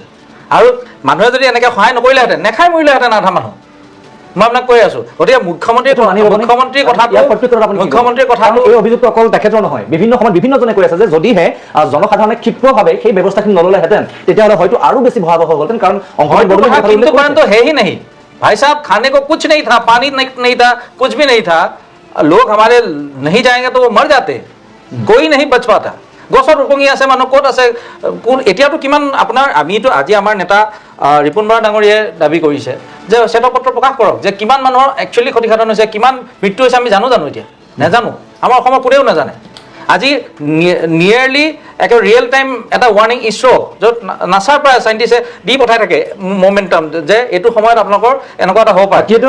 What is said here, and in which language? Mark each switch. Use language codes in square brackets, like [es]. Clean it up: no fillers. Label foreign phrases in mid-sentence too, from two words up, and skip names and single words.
[as] আৰু মানুহে যদি এনেকৈ সহায় নকৰিলেহেঁতেন, নেখাই মৰিলেহেঁতেন আধা মানুহ। মই আপোনাক কৈ আছো, গতিকে মুখ্যমন্ত্ৰীৰ কথাটো এই অভিযোগটো অকল তেখেতৰ নহয়, বিভিন্ন সময়ত বিভিন্নজনে কৈ আছে যে যদিহে জনসাধাৰণে ক্ষিপ্ৰভাৱে সেই ব্যৱস্থাখিনি নললেহেঁতেন তেতিয়াহ'লে হয়তো আৰু বেছি ভয়াৱহ হ'লহেঁতেন। কাৰণ [hi] ही नहीं भाई साहब, खाने को कुछ नहीं था, पानी नहीं था, कुछ भी नहीं था, लोग हमारे नहीं जाएंगे तो वो मर जाते, कोई नहीं बच पाता। [as] গছৰ উপঙি আছে, মানুহ ক'ত আছে, কোন এতিয়াতো কিমান আপোনাৰ আমিতো আজি আমাৰ নেতা ৰিপুণ বৰা ডাঙৰীয়াই দাবী কৰিছে যে শ্বেতপত্ৰ প্ৰকাশ কৰক যে কিমান মানুহৰ একচুৱেলি ক্ষতিসাধন হৈছে, কিমান মৃত্যু হৈছে। আমি জানো এতিয়া? নাজানো। আমাৰ অসমৰ কোনেও নাজানে। আজি নিয়েৰলি একেবাৰে [en] real time [as] এটা ৱাৰ্ণিং ইছ্ৰ, য'ত নাছাৰ পৰা চাইণ্টিষ্টে দি পঠাই থাকে মমেণ্টাম যে এইটো সময়ত আপোনালোকৰ এনেকুৱা এটা হ'ব পাৰে।